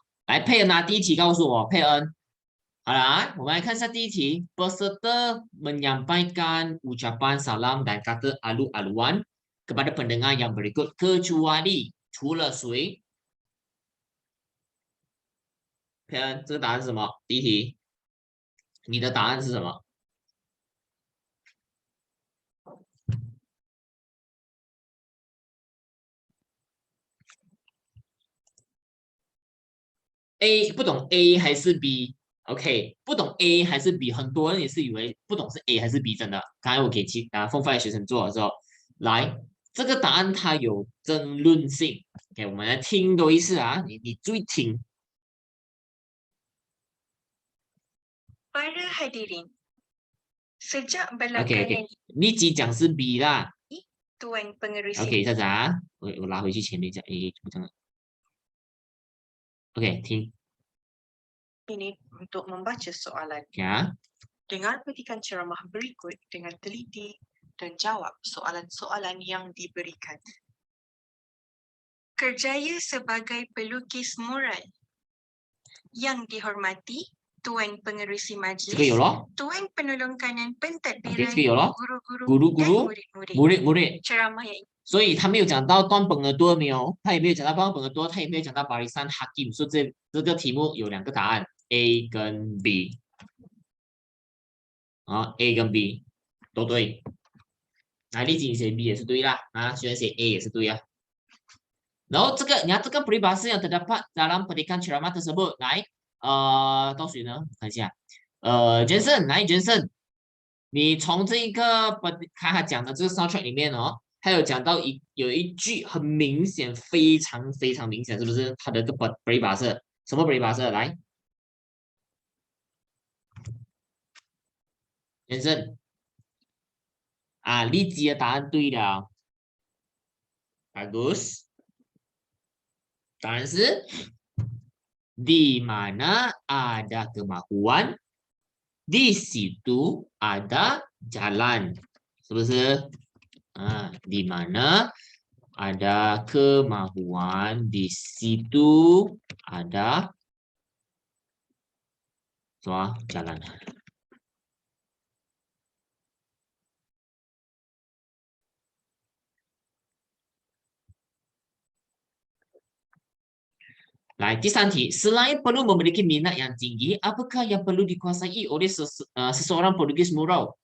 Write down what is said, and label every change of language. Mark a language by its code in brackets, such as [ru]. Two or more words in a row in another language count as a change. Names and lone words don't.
[zh] 来，佩恩拿第一题告诉我，佩恩。好了，我们来看一下第一题。 [ms] Peserta menyampaikan ucapan salam dan kata alu-aluan kepada pendengar yang berikut kecuali [zh] 除了谁？佩恩，这个答案是什么？第一题，你的答案是什么？A 不懂 A 还是 B？OK， 不懂 A 还是 B， 很多人也是以为不懂是 A 还是 B， 真的。刚才我给风范的学生做的时候，来，这个答案它有争论性。OK， 我们来听多一次啊，你注意听。 [ms] Para hadirin, sejak OK belakangan [zh] OK， 立即讲是 B 啦。 [ms] Tuan Pengerusi [zh] OK， 下子啊，我拉回去前面讲 A， 不这样。OK， 听。 [ms] ini untuk membaca soalan. Ya. Dengar petikan ceramah berikut dengan teliti dan jawab soalan-soalan yang diberikan. Kerjaya sebagai pelukis mural. Yang dihormati Tuan Pengerusi Majlis, [zh] 这个有咯。 [ms] Tuan Penolong Kanan Pentadbiran, [zh] OK， 这个有咯。 [ms] guru-guru dan ，guru murid-murid. murid。 Ceramah yang [zh] 所以他没有讲到断本耳朵没有，他也没有讲到断本耳朵，他也没有讲到巴里山哈金，所以这个题目有2个答案 ，A 跟 B。啊 ，A 跟 B 都对。那立即写 B 也是对啦，啊，虽然写 A 也是对啊。然后这个你看这个 [ms] peribahasa yang terdapat dalam petikan ceramah tersebut， [zh] 来，到谁呢？看一下，Jensen， 来 Jensen， 你从这一个看他讲的这个 soundtrack 里面哦。还有讲到有一句很明显，非常非常明显，是不是？它的个peribahasa什么 peribahasa？来，先生啊，立即的答案对了，bagus。答案是 [ms] di mana ada kemajuan, di situ ada jalan， [zh] 是不是？ [ms] 啊 ，di mana ada kemajuan, di situ ada 什么 jalan？ [zh] 来，第三题 [ms] ，selain perlu memiliki minat yang tinggi, apakah yang perlu dikuasai oleh seseorang pelukis mural？